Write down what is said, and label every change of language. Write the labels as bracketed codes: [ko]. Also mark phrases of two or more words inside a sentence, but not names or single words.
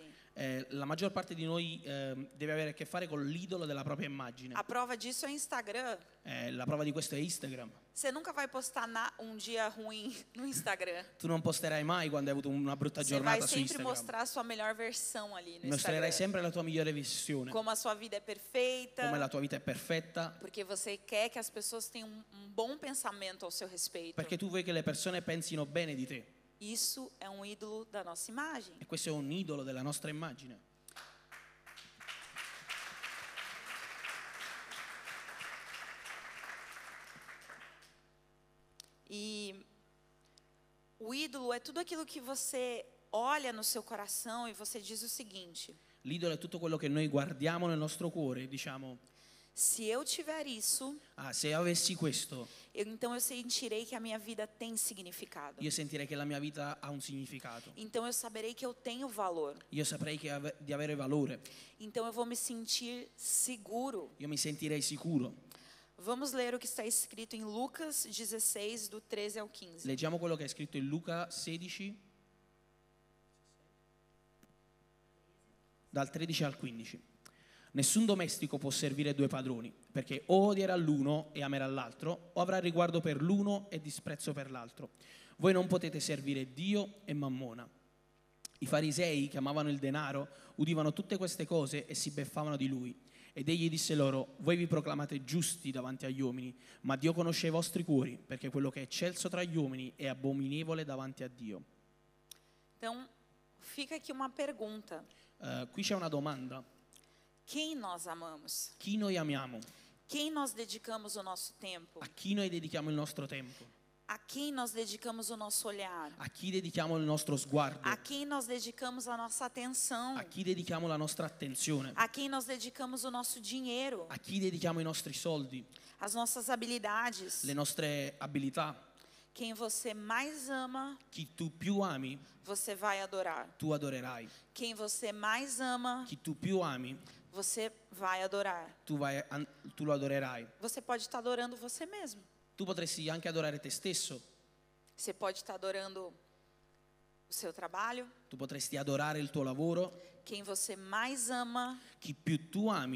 [it] La maggior parte di noi deve avere a che fare con l'idolo della propria immagine. [pt] A prova disso é Instagram. [it] La prova di questo è Instagram. [pt] Você nunca vai postar um dia ruim no Instagram. [it] Tu non posterai mai quando hai avuto una brutta [pt] Você vai [it] giornata su [pt] sempre [it] Instagram. [pt] mostrar a sua melhor versão ali no [it] Mostrerai Instagram. sempre la tua migliore visione, [pt] Como a sua vida é perfeita. [it] come la tua vita è perfetta, [pt] Porque você quer que as pessoas tenham um bom pensamento ao seu respeito. [it] perché tu vuoi che le persone pensino bene di te. [pt] Isso é um ídolo da nossa imagem. [it] E questo è un idolo della nostra immagine. [pt] E o ídolo é tudo aquilo que você olha no seu coração e você diz o seguinte: [it] L'idolo è tutto quello che noi guardiamo nel nostro cuore e diciamo, [pt] se eu tiver isso, [it] se avessi questo, [pt] então eu sentirei que a minha vida tem significado. [it] io sentirei che la mia vita ha un significato. [pt] Então eu saberei que eu tenho valor. [it] Io saprei di avere valore. [pt] Então eu vou me sentir seguro. [it] Io mi sentirei sicuro. [pt] Vamos ler o que está escrito em Lucas 16, do 13 ao 15. [it] Leggiamo quello che è scritto in Luca 16, dal 13 al 15. Nessun domestico può servire due padroni, perché o odierà l'uno e amerà l'altro, o avrà riguardo per l'uno e disprezzo per l'altro. Voi non potete servire Dio e Mammona. I farisei, che amavano il denaro, udivano tutte queste cose e si beffavano di lui. Ed egli disse loro: voi vi proclamate giusti davanti agli uomini, ma Dio conosce i vostri cuori, perché quello che è eccelso tra gli uomini è abominevole davanti a Dio. [pt] Então, fica aqui uma pergunta: [it] Qui c'è una domanda. [pt] quem nós amamos? [it] Chi noi amiamo? [pt] Quem nós dedicamos o nosso tempo? [it] A chi noi dedichiamo il nostro tempo? [pt] A quem nós dedicamos o nosso olhar? [it] A chi dedichiamo il nostro sguardo? [pt] A quem nós dedicamos a nossa atenção? [it] A chi dedichiamo la nostra attenzione? [pt] A quem nós dedicamos o nosso dinheiro? [it] A chi dedichiamo i nostri soldi? [pt] As nossas habilidades? [it] Le nostre abilità? [pt] Quem você mais ama, [it] Chi tu più ami, [pt] você vai adorar. [it] tu adorerai. [pt] Quem você mais ama, [it] Chi tu più ami, [pt] você vai adorar. [it] tu lo adorerai. [pt] Você pode estar adorando você mesmo. [it] Tu potresti anche adorare te stesso. [pt] Você pode estar adorando o seu trabalho. [it] Tu potresti adorare il tuo lavoro. [pt] Quem você mais ama, [it] Chi più tu ami,